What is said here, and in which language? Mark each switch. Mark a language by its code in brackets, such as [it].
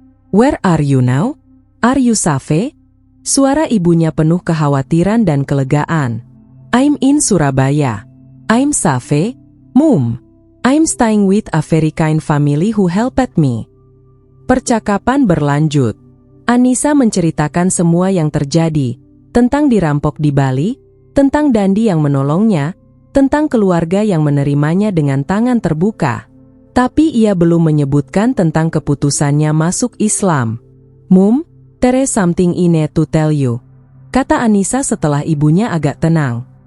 [en] Where are you now? Are you safe? [id] Suara ibunya penuh kekhawatiran dan kelegaan. [en] I'm in Surabaya. I'm safe, Mum. I'm staying with a very kind family who helped me. [id] Percakapan berlanjut. Anissa menceritakan semua yang terjadi, tentang dirampok di Bali, tentang Dandi yang menolongnya, tentang keluarga yang menerimanya dengan tangan terbuka. Tapi ia belum menyebutkan tentang keputusannya masuk Islam. [en] "Mum, there's something I need to tell you," [id] kata Anissa setelah ibunya agak tenang.